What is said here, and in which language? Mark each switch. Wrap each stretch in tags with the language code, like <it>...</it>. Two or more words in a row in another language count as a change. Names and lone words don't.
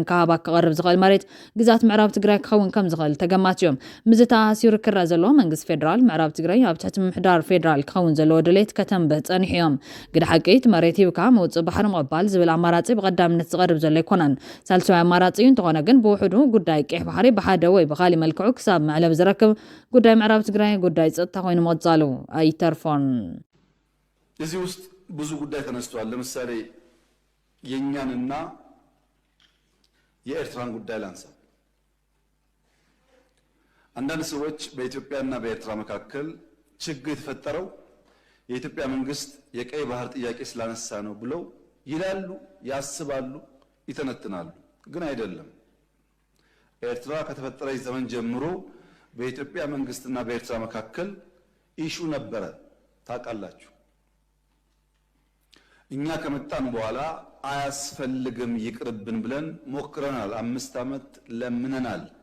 <ti>ካሃባ ክቐርብ ዝኽእል መሬት ግዛት ምዕራብ ትግራይ ክኸውን ከም ዝኽእል ተገማት እዮም ምዝታ ኣሲሩ ክረአ ዘለዎ መንግስቲ ፌደራል ምዕራብ ትግራይ ኣብ ትሕቲ ምምሕዳር ፌደራል ክኸውን ዘለዎ ድሌት ከተንብህ ጸኒሑ እዮም ግድ ሓቂት መሬት ሂብካ መውፅእ ባሕሪ ምቕባል ዝብል ኣማራጺ ብቐዳምነት ዝቐርብ ዘሎ ኣይኮነን ሳልሳዊ ኣማራጺ እንተኾነ ግን ብውሕዱ ጉዳይ ቀይሕ ባሕሪ ብሓደ ወይ ብኻሊእ መልክዑ ክሳብ መዕለብ ዝረክብ ጉዳይ ምዕራብ ትግራይ ጉዳይ ጸጥታ ኮይኑ መቕጻሉ ኣይተርፎን</ti> <am>እዚህ ውስጥ ብዙ ጉዳይ ተነስቷል ለምሳሌ የኛንና የኤርትራን ጉዳይ ላንሳ አንዳንድ ሰዎች በኢትዮጵያና በኤርትራ መካከል ችግር የተፈጠረው የኢትዮጵያ መንግስት የቀይ ባህር ጥያቄ ስላነሳ ነው ብለው ይላሉ ያስባሉ ይተነትናሉ ግን አይደለም ኤርትራ ከተፈጠረች ዘመን ጀምሮ በኢትዮጵያ መንግስትና በኤርትራ መካከል ኢሹ ነበረ ታውቃላችሁ እኛ ከመጣን በኋላ አያስፈልግም ይቅርብን ብለን ሞክረናል 5 ዓመት ለምነናል</am>